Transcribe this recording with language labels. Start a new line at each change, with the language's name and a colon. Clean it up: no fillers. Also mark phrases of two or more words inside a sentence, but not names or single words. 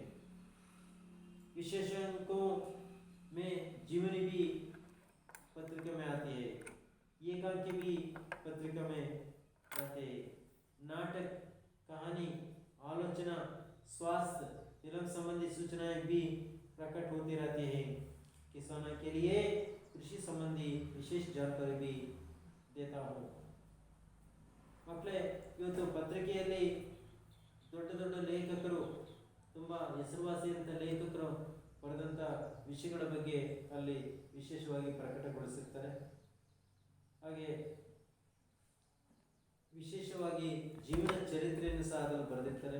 Hindi: विशेषज्ञों में जीवनी भी पत्रिका में आती है, एकांकी भी पत्रिका में आते हैं. नाटक, कहानी, आलोचना, स्वास्थ्य, फिल्म संबंधी सूचनाएं भी प्रकट होती रहती हैं. किसानों के लिए कृषि संबंधी विशेष जानकारी भी देता हूँ.
Kannada: ಮಕ್ಕಳೇ, ಇವತ್ತು ಪತ್ರಿಕೆಯಲ್ಲಿ ದೊಡ್ಡ ದೊಡ್ಡ ಲೇಖಕರು, ತುಂಬ ಹೆಸರುವಾಸಿಯಂಥ ಲೇಖಕರು ಬರೆದಂಥ ವಿಷಯಗಳ ಬಗ್ಗೆ ಅಲ್ಲಿ ವಿಶೇಷವಾಗಿ ಪ್ರಕಟಗೊಳಿಸಿರ್ತಾರೆ. ಹಾಗೆ ವಿಶೇಷವಾಗಿ ಜೀವನ ಚರಿತ್ರೆಯನ್ನು ಸಹ ಅದರಲ್ಲಿ ಬರೆದಿರ್ತಾರೆ.